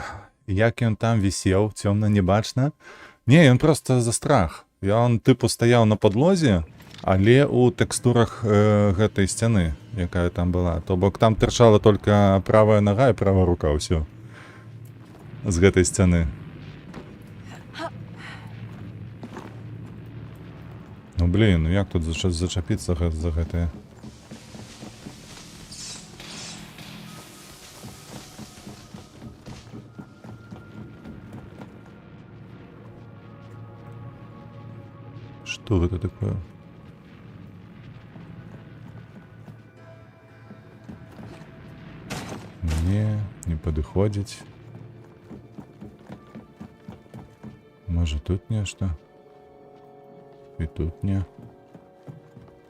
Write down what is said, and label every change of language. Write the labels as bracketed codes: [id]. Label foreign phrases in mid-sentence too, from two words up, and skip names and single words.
[be] Як ён там вісеў, цёмна не бачна? Не, ён просто за страх. Ён тыпу стаяў на падлозе, але у тэкстурах гэтай сцяны, якая там была. То бок там тырчала только правая нога і правая рука, ўсё. З гэтай сцяны. Ну блин, ну як тут зачапіцца за гэтае? [ru] Что это такое? Не подыходить. Может тут нечто? И тут не.